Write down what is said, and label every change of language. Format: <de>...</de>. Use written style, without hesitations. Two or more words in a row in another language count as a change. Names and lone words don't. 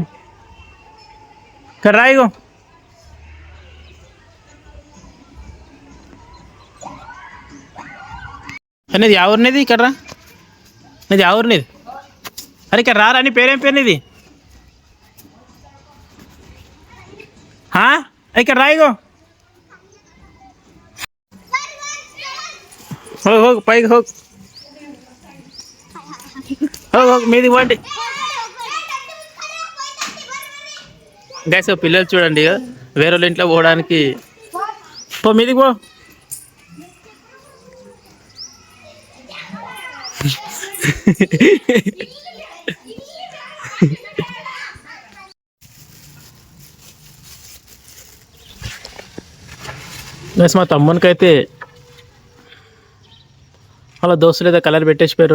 <te>ఇక్కడ రాయిగో. నీది ఎవరినిది? ఇక్కడ రా. నీది ఎవరినిది? అరే ఇక్కడ రారా. నీ పేరేం పేరు నీది? ఇక్కడ రాయిగో.</te> <kn>ಹೋಗಿ ಹೋಗಿ ಪೈಗೆ ಹೋಗಿ ಹೋಗಿ ಹೋಗಿ</kn> <te>మీది పోండి. గైస్ పిల్లలు చూడండి, వేరే వాళ్ళ ఇంట్లో పోవడానికి. పో మీదికి పో. గైస్ మా తమ్మునికైతే అలా దోస్తులు ఏదో కలర్ పెట్టేసిపోయారు.</te>